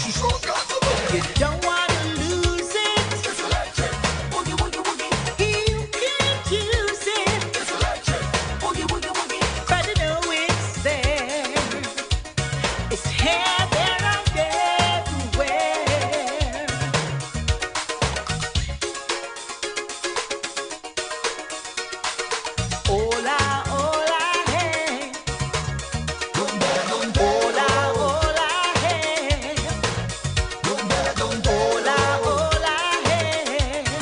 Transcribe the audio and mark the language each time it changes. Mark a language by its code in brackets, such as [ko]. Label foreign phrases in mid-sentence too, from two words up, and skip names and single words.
[en] She's so got the boogie. You don't wanna lose it. It's electric. Boogie, boogie, boogie. You can't use it. It's electric. Boogie, boogie, boogie. But you know it's there. It's here, there, and everywhere. [es] Hola, hola, hey. Hola, hola, hey. Hola, hola, hey.